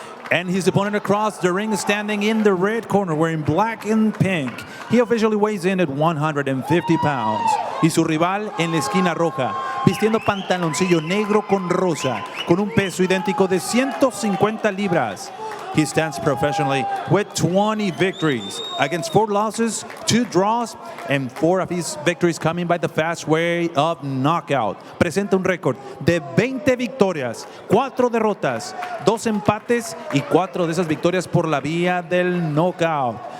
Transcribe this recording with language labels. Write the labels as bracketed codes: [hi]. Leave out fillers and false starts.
[en] And his opponent across the ring is standing in the red corner wearing black and pink. He officially weighs in at 150 pounds. [es] Y su rival en la esquina roja, vistiendo pantaloncillo negro con rosa, con un peso idéntico de 150 libras. [en] He stands professionally with 20 victories against 4 losses, 2 draws, and 4 of his victories coming by the fast way of knockout. [es] Presenta un récord de 20 victorias, 4 derrotas, 2 empates y 4 de esas victorias por la vía del knockout.